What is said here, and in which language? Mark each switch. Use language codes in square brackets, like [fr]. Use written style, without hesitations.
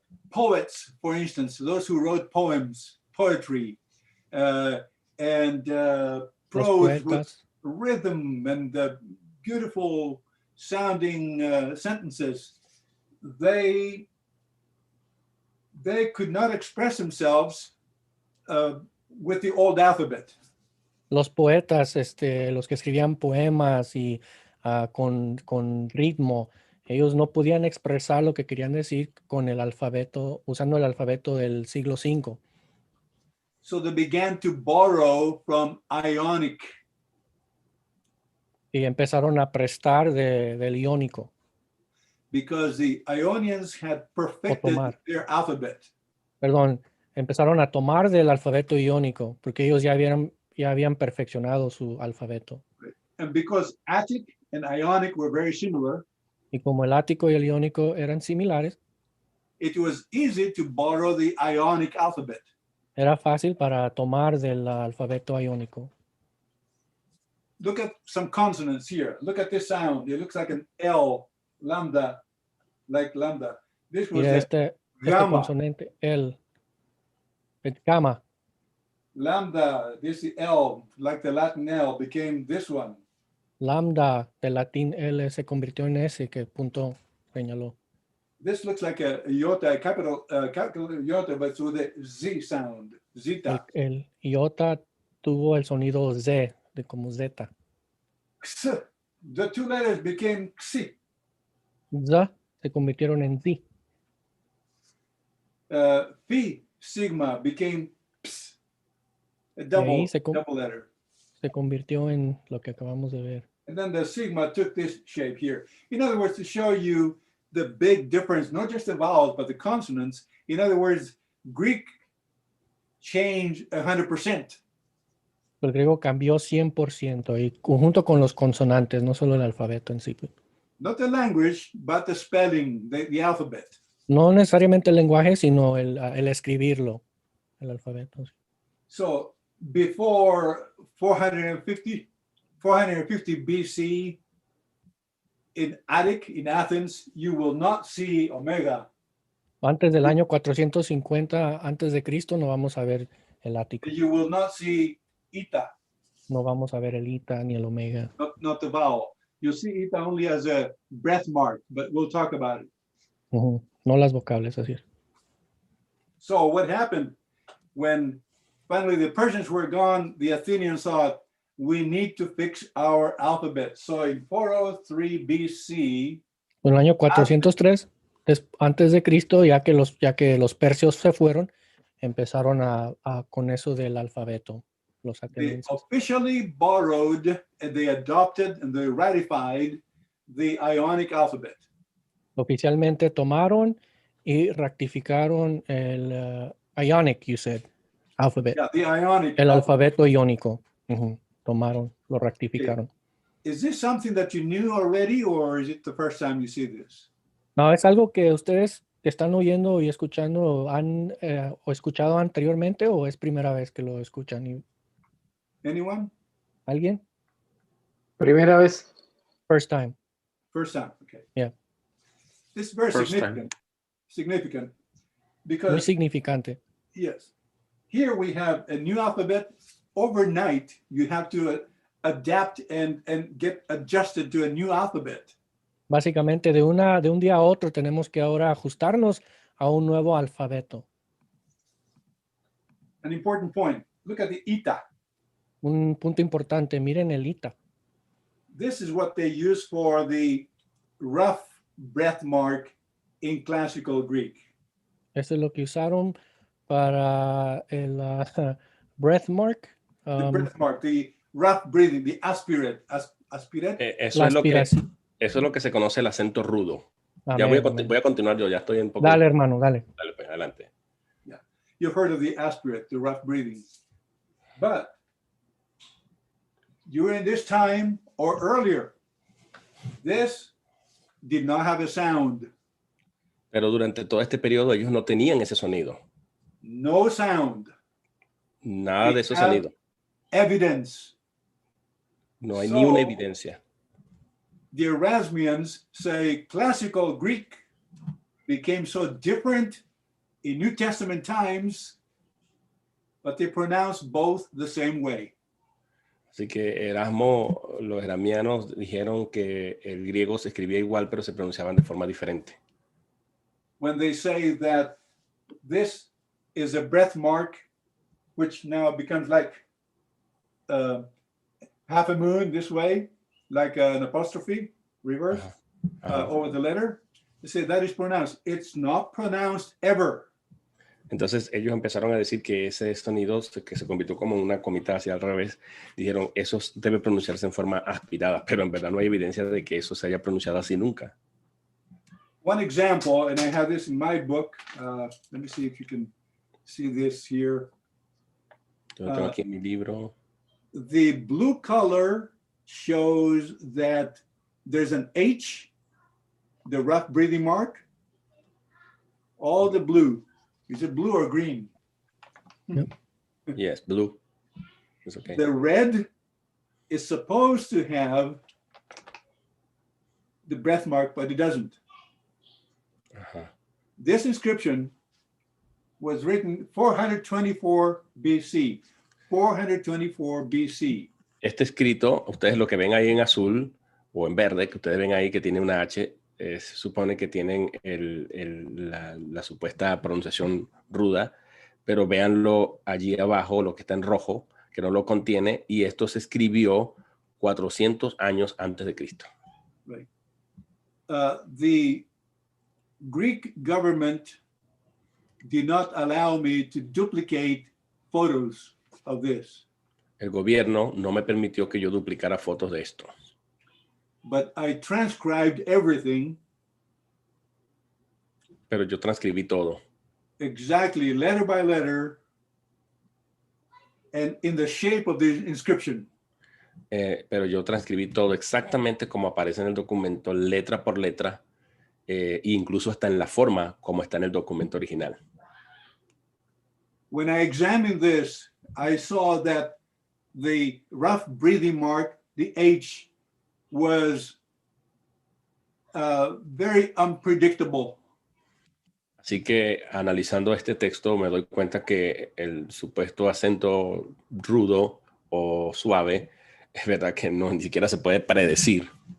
[en] Poets, for instance, those who wrote poems, poetry, and prose with rhythm and beautiful sounding sentences, they could not express themselves with the old alphabet. [es] Los poetas, los que escribían poemas y con ritmo, ellos no podían expresar lo que querían decir con el alfabeto, usando el alfabeto del siglo V. [en] So they began to borrow from Ionic. [es] Y empezaron a prestar del iónico. [en] Because the Ionians had perfected their alphabet. [es] Perdón, empezaron a tomar del alfabeto iónico, porque ellos ya habían perfeccionado su alfabeto. [en] And because Attic and Ionic were very similar, [es] y como el ático y el iónico eran similares, [en] it was easy to borrow the Ionic alphabet. [es] Era fácil para tomar del alfabeto iónico. [en] Look at some consonants here. Look at this sound. It looks like an L, lambda, like lambda. This was [es] este consonante, el gamma. [en] Lambda, this L, like the Latin L, became this one. [es] Lambda, del latín L, se convirtió en S, que punto señaló. [en] This looks like a iota, a capital iota, but with a Z sound, zeta. [es] El iota tuvo el sonido Z, de como zeta. [en] The two letters became Xi. [es] Z se convirtieron en Z. [en] Phi sigma became ps, a [es] Y ahí [en] double letter. [es] se convirtió en lo que acabamos de ver. [en] And then the sigma took this shape here. In other words, to show you the big difference, not just the vowels, but the consonants. In other words, Greek changed 100%. [es] El griego cambió 100% y junto con los consonantes, no solo el alfabeto en sí. [en] Not the language, but the spelling, the alphabet. [es] No necesariamente el lenguaje, sino el escribirlo, el alfabeto. [en] So before 450 BC, in Attic, in Athens, you will not see omega. [es] Antes del año 450 antes de Cristo no vamos a ver el ático. [en] You will not see eta. [es] No vamos a ver el ita ni el omega. [en] Not the vowel. You'll see eta only as a breath mark, but we'll talk about it. [es] No las vocables, así es. [en] So what happened when finally the Persians were gone, the Athenians thought, we need to fix our alphabet. So in 403 BC, [es] En el año 403 antes de Cristo, ya que los persios se fueron, empezaron con eso del alfabeto. Los [en] they [es] atenienses. [en] officially borrowed and they adopted and they ratified the Ionic alphabet. [es] Oficialmente tomaron y rectificaron el Ionic, [en] you said, [es] alphabet. [en] Yeah, the Ionic. [es] El alfabeto iónico. Tomaron, lo rectificaron. [en] Is this something that you knew already, or is it the first time you see this? [es] No, es algo que ustedes que están oyendo y escuchando han o escuchado anteriormente o es primera vez que lo escuchan. [en] Anyone? [es] ¿Alguien? Primera vez. [en] First time. First time, okay. Yeah. This is very First significant. Significant. [es] Muy [en] Because, [es] significante. [en] yes, here we have a new alphabet. Overnight, you have to adapt and get adjusted to a new alphabet. [es] Básicamente de un día a otro tenemos que ahora ajustarnos a un nuevo alfabeto. [en] An important point. Look at the eta. [es] Un punto importante, miren el ita. [en] This is what they use for the rough breath mark in classical Greek. [es] Eso es lo que usaron para el [en] breath mark. The breath mark, the rough breathing, the aspirate. Aspirate? [es] Eso es lo que se conoce el acento rudo. Ya Amén, voy a continuar yo, ya estoy un poco... Dale, hermano, dale. Dale, pues, adelante. [en] Yeah. You've heard of the aspirate, the rough breathing. But during this time or earlier, this did not have a sound. [es] Pero durante todo este periodo ellos no tenían ese sonido. [en] No sound. [es] Nada de ese sonido. [en] Evidence. [es] No hay ni una evidencia. [en] The Erasmians say classical Greek became so different in New Testament times, but they pronounce both the same way. [es] Así que los erasmianos dijeron que el griego se escribía igual, pero se pronunciaban de forma diferente. [en] When they say that this is a breath mark, which now becomes like half a moon this way, like an apostrophe, reverse, over the letter. They say that is pronounced. It's not pronounced ever. [es] Entonces ellos empezaron a decir que ese sonido que se convirtió como una comita hacia al revés, dijeron eso debe pronunciarse en forma aspirada, pero en verdad no hay evidencia de que eso se haya pronunciado así nunca. [en] One example, and I have this in my book. Let me see if you can see this here. [es] Yo lo tengo aquí en mi libro. [en] The blue color shows that there's an H, the rough breathing mark. All the blue. Is it blue or green? Yep. Yes, blue. It's okay. The red is supposed to have the breath mark, but it doesn't. This inscription was written 424 BC. 424 BC. [es] Este escrito, ustedes lo que ven ahí en azul o en verde, que ustedes ven ahí que tiene una H, se supone que tienen la supuesta pronunciación ruda, pero véanlo allí abajo, lo que está en rojo, que no lo contiene, y esto se escribió 400 años antes de Cristo. [en] Right. the Greek government did not allow me to duplicate photos of this. [es] El gobierno no me permitió que yo duplicara fotos de esto. [en] But I transcribed everything [es] Pero yo transcribí todo. [en] exactly, letter by letter, and in the shape of the inscription. [es] Pero yo transcribí todo exactamente como aparece en el documento, letra por letra, e incluso hasta en la forma como está en el documento original. [en] When I examined this, I saw that the rough breathing mark, the H, was very unpredictable. [es] Así que analizando este texto me doy cuenta que el supuesto acento rudo o suave es verdad que no, ni siquiera se puede predecir.